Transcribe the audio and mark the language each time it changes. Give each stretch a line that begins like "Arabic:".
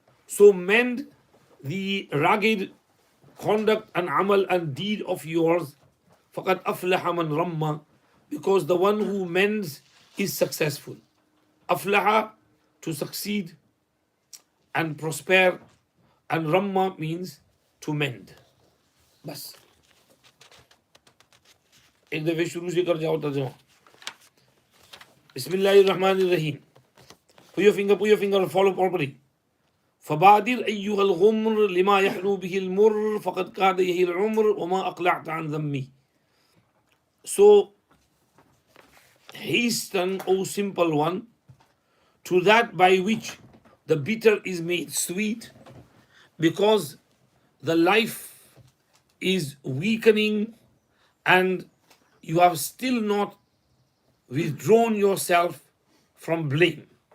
English: So mend the ragged conduct and amal and deed of yours.
Arabic: فَقَدْ أَفْلَحَ مَنْ رَمَّ,
English: because the one who mends is successful. Aflaha, to succeed and prosper, and Ramma means to mend.
Hindi: बस एक दफे शुरू से कर जाओ तर्जुमा.
Arabic: Bismillahirrahmanirrahim.
English: Put your finger and follow properly.
Arabic: فبادر أيها الغمر لما يحلو به المر فقد كاد يهي العمر وما أقلعت عن ذمي.
English: So hasten, O simple one, to that by which the bitter is made sweet, because the life is weakening and you have still not withdrawn yourself from blame.